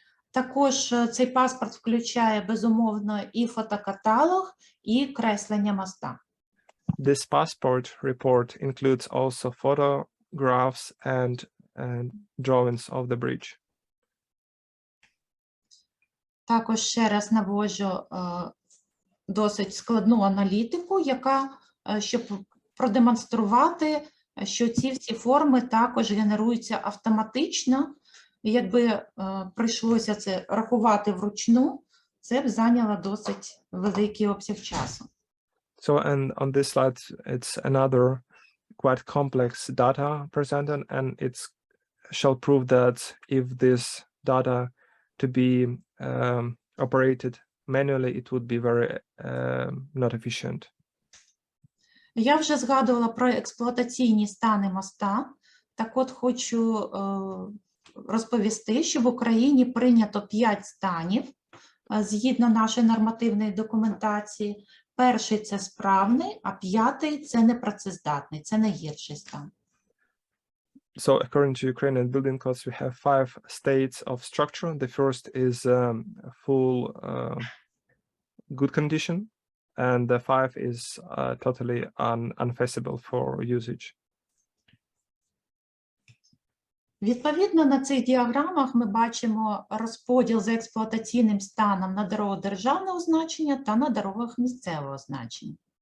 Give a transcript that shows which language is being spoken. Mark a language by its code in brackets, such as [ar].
[uk] Також цей паспорт включає, безумовно, і фотокаталог, і креслення моста. [en] This passport report includes also photographs and drawings of the bridge. [uk] Також ще раз наводжу досить складну аналітику, яка, щоб продемонструвати, що ці всі форми також генеруються автоматично. І якби прийшлося це рахувати вручну, це б зайняло досить великий обсяг часу. [en] So, and on this slide, it's another quite complex data presented, and it shall prove that if this data to be operated manually, it would be very not efficient. [uk] Я вже згадувала про експлуатаційні стани моста. Так от хочу розповісти, що в Україні прийнято 5 станів згідно нашої нормативної документації. Перший – це справний, а 5-й – це непрацездатний, це найгірший стан. [en] So according to Ukrainian building codes, we have 5 states of structure. The first is full good condition, and the 5 is totally unfeasible for usage. [uk] Відповідно, на цих діаграмах ми бачимо розподіл за експлуатаційним станом на дорогах державного значення та на дорогах місцевого значення.